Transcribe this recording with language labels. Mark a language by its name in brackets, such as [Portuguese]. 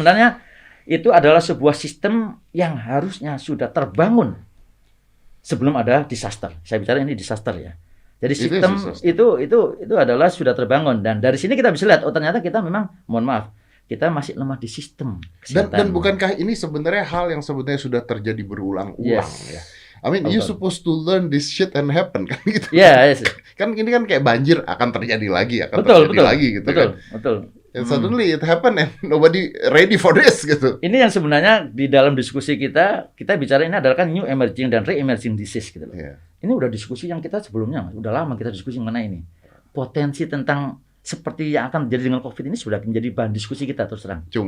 [Indonesian] Sebenarnya itu adalah sebuah sistem yang harusnya sudah terbangun sebelum ada disaster. Saya bicara ini disaster ya. Jadi sistem itu adalah sudah terbangun, dan dari sini kita bisa lihat oh ternyata kita memang, mohon maaf, kita masih lemah di sistem kesehatan. Dan bukankah ini sebenarnya hal yang sebenarnya sudah terjadi berulang-ulang ya? [English] I mean, you supposed to learn this shit and happen [Indonesian] kan gitu. [English] Yes. [Indonesian] Kan ini kan kayak banjir akan terjadi lagi, betul. lagi gitu kan. Betul. [English] And suddenly it happen and nobody ready for this [Indonesian] gitu. Ini yang sebenarnya di dalam diskusi kita bicara ini adalah kan [English] new emerging [Indonesian] dan [English] re-emerging disease [Indonesian] gitu loh. [English] Yeah. [Indonesian] Ini udah diskusi yang kita sebelumnya, udah lama kita diskusi mengenai ini. Potensi tentang seperti yang akan terjadi dengan COVID ini sudah menjadi bahan diskusi kita terus terang.